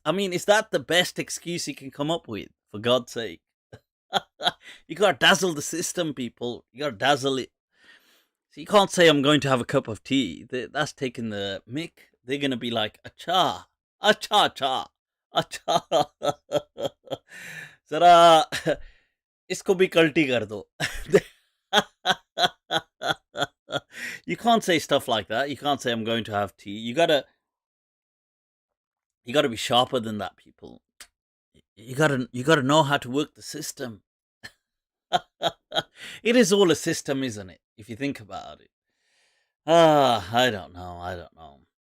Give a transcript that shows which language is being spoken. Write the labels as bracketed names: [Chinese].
[English] I mean, is that the best excuse he can come up with, for God's sake? You gotta dazzle the system, people. You gotta dazzle it. So you can't say I'm going to have a cup of tea. That's taking the mick. They're gonna be like, acha, acha, acha, acha. [Hindi] Zara, इसको भी कल्टी कर दो. [English] You can't say stuff like that. You can't say I'm going to have tea. You gotta be sharper than that, people. You gotta know how to work the system. It is all a system, isn't it? If you think about it. I don't know.